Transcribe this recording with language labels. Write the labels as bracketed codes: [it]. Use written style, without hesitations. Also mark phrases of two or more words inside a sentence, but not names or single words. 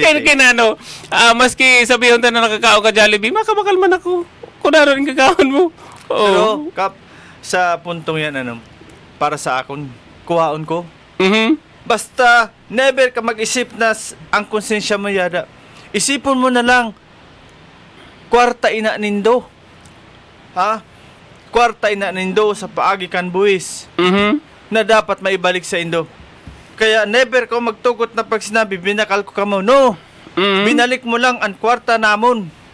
[bik] Kaya kinano, maski sabihin ta na nakakao ka Jollibee, makabakal man ako. [tl] Kung naroon yung kakaon mo. [bik] Pero, Kap, sa puntong yan, para sa akon, kuhaon ko. Basta, never ka mag-isip na ang konsensya mo yada. Isipon mo na lang, kwarta ina nindo. Ha? Kwarta ina nindo sa paagi kan buwis. Na dapat maibalik sa indo. Kaya never ko magtukot na pag sinabi, binakal ko ka mo. No! Binalik mo lang ang kwarta namon.